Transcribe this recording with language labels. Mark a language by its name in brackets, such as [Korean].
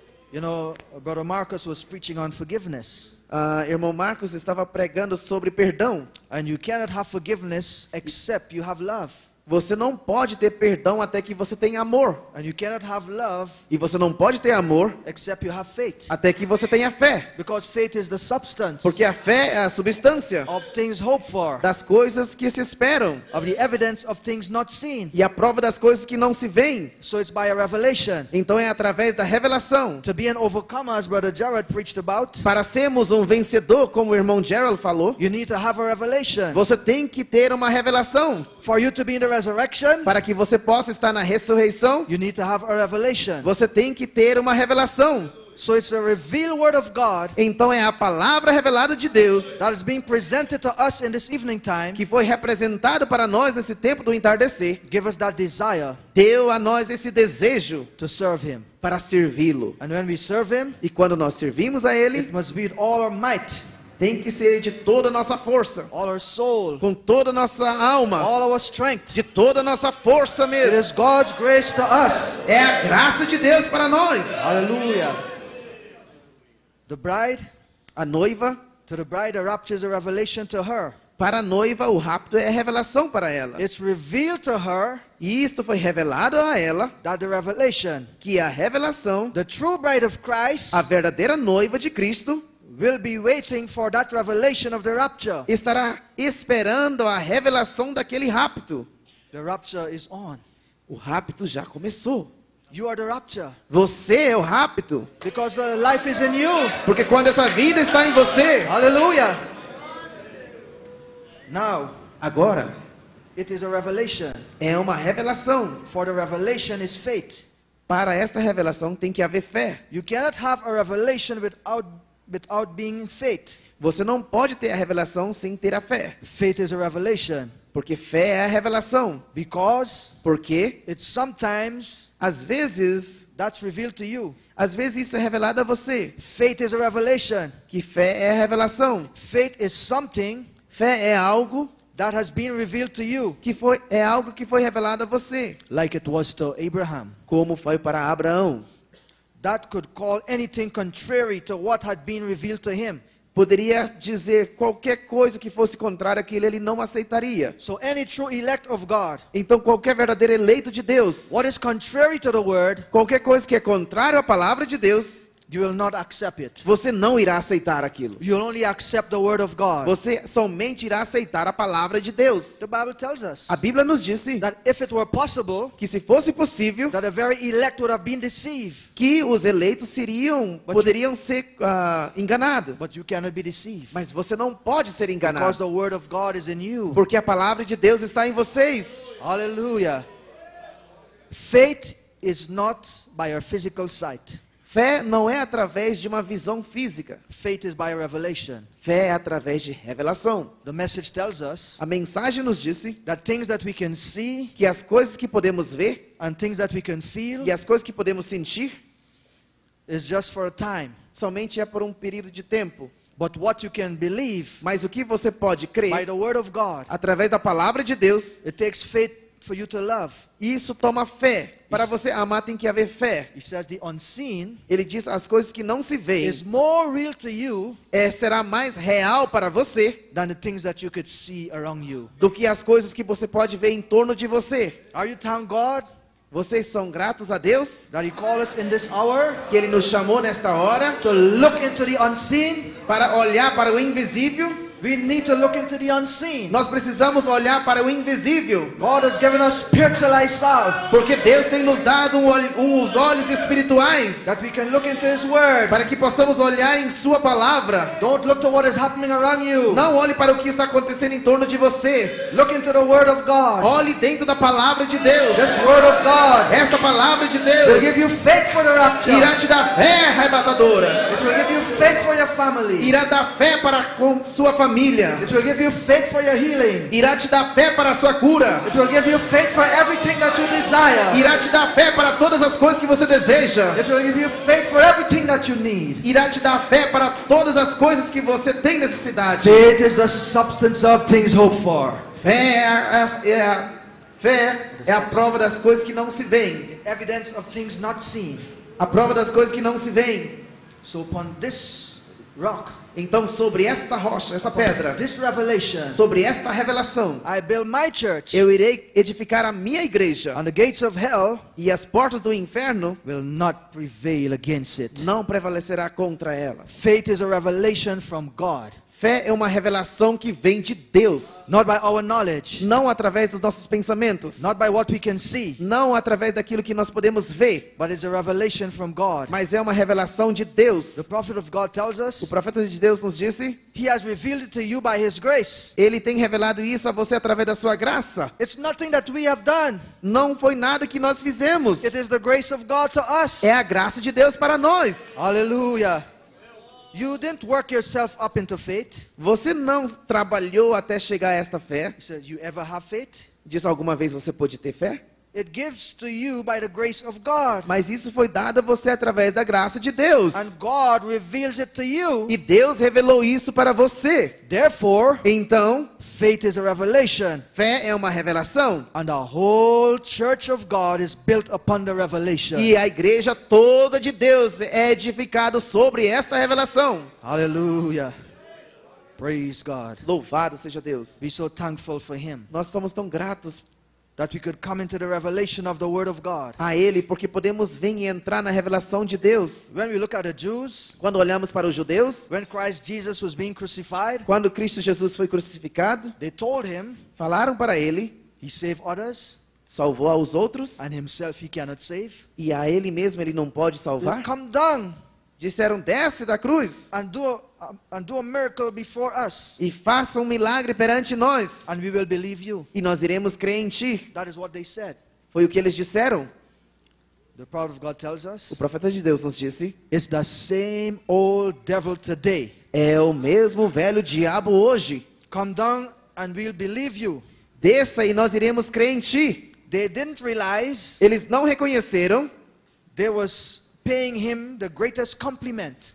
[English] You know, Brother Marcus was preaching on forgiveness. [Portuguese] Irmão Marcos estava pregando sobre perdão. [English] And you cannot have forgiveness except you have love. [Portuguese] Você não pode ter perdão até que você tenha amor. [English] And you cannot have love [Portuguese] E você não pode ter amor [English] except you have faith. [Portuguese] até que você tenha fé. [English] Because faith is the substance [Portuguese] Porque a fé é a substância [English] of things hoped for, [Portuguese] das coisas que se esperam. [English] of the evidence of things not seen. [Portuguese] E a prova das coisas que não se veem. [English] So it's by a revelation. [Portuguese] Então é através da revelação. [English] To be an overcomer, as Brother Jared preached about, [Portuguese] Para sermos um vencedor, como o irmão Gerald falou, [English] you need to have a revelation. [Portuguese] você tem que ter uma revelação. [English] For you to be in the resurrection, [Portuguese] Para que você possa estar na ressurreição, [English] you need to have a revelation. [Portuguese] você tem que ter uma revelação. [English] So it's a revealed word of God [Portuguese] Então é a palavra revelada de Deus [English] that is being presented to us in this evening time. [Portuguese] que foi representado para nós nesse tempo do entardecer. [English] Give us that desire [Portuguese] Deu a nós esse desejo [English] to serve Him. [Portuguese] para servi-lo. [English] And when we serve Him, [Portuguese] E quando nós servimos a Ele, [English] it must be with all our might, [Portuguese] tem que ser de toda a nossa força, [English] all our soul, [Portuguese] com toda a nossa alma, [English] all our strength. [Portuguese] de toda a nossa força [English] It [Portuguese] mesmo. [English] is God's grace to us. [Portuguese] É a graça de Deus para nós. [English] Hallelujah. The bride, [Portuguese] A noiva, [English] to the bride, the rapture is a revelation to her. [Portuguese] para a noiva, o rapto é revelação para ela. [English] It's revealed to her [Portuguese] E isto foi revelado a ela, [English] that the revelation, [Portuguese] que a revelação, [English] the true bride of Christ, [Portuguese] a verdadeira noiva de Cristo, [English] will be waiting for that revelation of the rapture. [Portuguese] estará esperando a revelação daquele rapto. [English] The rapture is on. [Portuguese] O rapto já começou. [English] You are the rapture. [Portuguese] Você é o rapto. [English] Because the life is in you. [Portuguese] Porque quando essa vida está em você, [English] Hallelujah. Now, [Portuguese] agora [English] it is a revelation. [Portuguese] é uma revelação. [English] For the revelation is faith. [Portuguese] Para esta revelação tem que haver fé. [English] You cannot have a revelation without being faith. [Portuguese] Você não pode ter a revelação sem ter a fé. [English] Faith is a revelation. [Portuguese] Porque fé é a revelação. [English] Because [Portuguese] Porque [English] it's sometimes [Portuguese] às vezes [English] that's revealed to you. [Portuguese] isso é revelado a você. [English] Faith is a revelation. [Portuguese] Que fé é a revelação. [English] Faith is something [Portuguese] Fé é algo [English] that has been revealed to you. [Portuguese] é algo que foi revelado a você. [English] Like it was to Abraham. [Portuguese] Como foi para Abraão. [English] That could call anything contrary to what had been revealed to him. [Portuguese] Poderia dizer qualquer coisa que fosse contrária àquilo, ele não aceitaria. [English] So any true elect of God, [Portuguese] Então qualquer verdadeiro eleito de Deus, [English] what is contrary to the word, [Portuguese] qualquer coisa que é contrário à palavra de Deus, [English] you will not accept it. [Portuguese] você não irá aceitar aquilo. [English] You will only accept the word of God. [Portuguese] Você somente irá aceitar a palavra de Deus. [English] The Bible tells us [Portuguese] A Bíblia nos disse [English] that if it were possible, [Portuguese] que se fosse possível, [English] that the very elect would have been deceived. [Portuguese] que os eleitos poderiam ser enganados. [English] But you cannot be deceived. [Portuguese] Mas você não pode ser [English] Because [Portuguese] enganado. [English] the word of God is in you. [Portuguese] Porque a palavra de Deus está em vocês. [English] Hallelujah. Faith is not by our physical sight. [Portuguese] Fé não é através de uma visão física. [English] Faith is by revelation. [Portuguese] Fé é através de revelação. [English] The message tells us [Portuguese] A mensagem nos disse [English] that things that we can see [Portuguese] que as coisas que podemos ver [English] and things that we can feel [Portuguese] e as coisas que podemos sentir [English] is just for a time. [Portuguese] somente é por um período de tempo. [English] But what you can believe [Portuguese] Mas o que você pode [English] by [Portuguese] crer [English] the word of God, [Portuguese] através da palavra de Deus, [English] it takes faith for you to love. [Portuguese] isso toma fé. Para você amar tem que haver fé. [English] He says the unseen [Portuguese] Ele diz as coisas que não se veem [English] is more real to you [Portuguese] será mais real para você [English] than the things that you could see around you. [Portuguese] do que as coisas que você pode ver em torno de você. [English] Are you thank God [Portuguese] Vocês são gratos a Deus [English] that He called us in this hour [Portuguese] que Ele nos chamou nesta hora [English] to look into the unseen? [Portuguese] para olhar para o invisível. [English] We need to look into the unseen. [Portuguese] Nós precisamos olhar para o invisível, [English] God has given us spiritual eyesight [Portuguese] porque Deus tem nos dado os olhos espirituais [English] that we can look into His Word. [Portuguese] para que possamos olhar em sua palavra. [English] Don't look to what is happening around you. [Portuguese] Não olhe para o que está acontecendo em torno de você. [English] Look into the Word of God. [Portuguese] Olhe dentro da palavra de Deus. [English] This Word of God [Portuguese] Esta palavra de [English] will [Portuguese] Deus [English] give you faith for the rapture. [Portuguese] irá te dar fé arrebatadora. [English] It will give you faith for your family. [Portuguese] Irá dar fé para com sua família. [English] It will give you faith for your healing. [Portuguese] Irá te dar fé para a sua cura. [English] It will give you faith for everything that you desire. [Portuguese] Irá te dar fé para todas as coisas que você deseja. [English] It will give you faith for everything that you need. [Portuguese] Irá te dar fé para todas as coisas que você tem necessidade. [English] Faith is the substance of things hoped for. [Portuguese] Fé é a prova das coisas que não se veem. [English] The evidence of things not seen. [Portuguese] A prova das coisas que não se veem. [English] So upon this rock, [Portuguese] Então, sobre esta rocha, essa pedra, [English] this revelation, [Portuguese] sobre esta revelação, [English] I build my church, [Portuguese] eu irei edificar a minha igreja. [English] and the gates of hell [Portuguese] E as portas do inferno [English] will not prevail against it. [Portuguese] não prevalecerá contra ela. [English] Faith is a revelation from God, [Portuguese] Fé é uma revelação que vem de Deus. [English] not by our knowledge, [Portuguese] Não através dos nossos pensamentos. [English] not by what we can see, [Portuguese] Não através daquilo que nós podemos ver. [English] but it's a revelation from God. [Portuguese] Mas é uma revelação de Deus. [English] The prophet of God tells [Portuguese] O [English] us, [Portuguese] profeta de Deus nos disse, [English] He has revealed it to you by His grace. [Portuguese] Ele tem revelado isso a você através da sua graça. [English] It's nothing that we have done. [Portuguese] Não foi nada que nós fizemos. [English] It is the grace of God to us. [Portuguese] É a graça de Deus para nós. [English] Hallelujah. You didn't work yourself up into faith. [Portuguese] Você não trabalhou até chegar a esta fé. [English] He said, you ever have faith? [Portuguese] Diz alguma vez você pôde ter fé? [English] It gives to you by the grace of God. [Portuguese] Mas isso foi dado a você através da graça de Deus. [English] And God reveals it to you. [Portuguese] E Deus revelou isso para você. [English] Therefore, [Portuguese] Então, [English] faith is a revelation. [Portuguese] fé é uma revelação. [English] And the whole church of God is built upon the revelation. [Portuguese] E a igreja toda de Deus é edificada sobre esta revelação. [English] Hallelujah. Praise God. [Portuguese] Louvado seja Deus. [English] Be so thankful for Him [Portuguese] Nós somos tão gratos [English] that we could come into the revelation of the Word of God. [Portuguese] a Ele, porque podemos vir e entrar na revelação de Deus. [English] When we look at the Jews, [Portuguese] Quando olhamos para os judeus, [English] when Christ Jesus was being crucified, [Portuguese] quando Cristo Jesus foi crucificado, [English] they told Him [Portuguese] falaram para Ele, [English] He saved others [Portuguese] salvou aos outros, [English] and Himself He cannot save. [Portuguese] e a Ele mesmo Ele não pode salvar. [English] Come down [Portuguese] Disseram, desce da cruz [English] and do a miracle before us, [Portuguese] e faça um milagre perante nós, [English] and we will believe you. [Portuguese] e nós iremos crer em Ti. [English] That is what they said. [Portuguese] Foi o que eles disseram. [English] The prophet of God tells [Portuguese] O [English] us, [Portuguese] profeta de Deus nos disse, [English] it's the same old devil today. [Portuguese] é o mesmo velho diabo hoje. [English] Come down and we'll believe you. [Portuguese] Desça e nós iremos crer em Ti. [English] They didn't realize [Portuguese] Eles não reconheceram [English] they was paying Him the greatest compliment.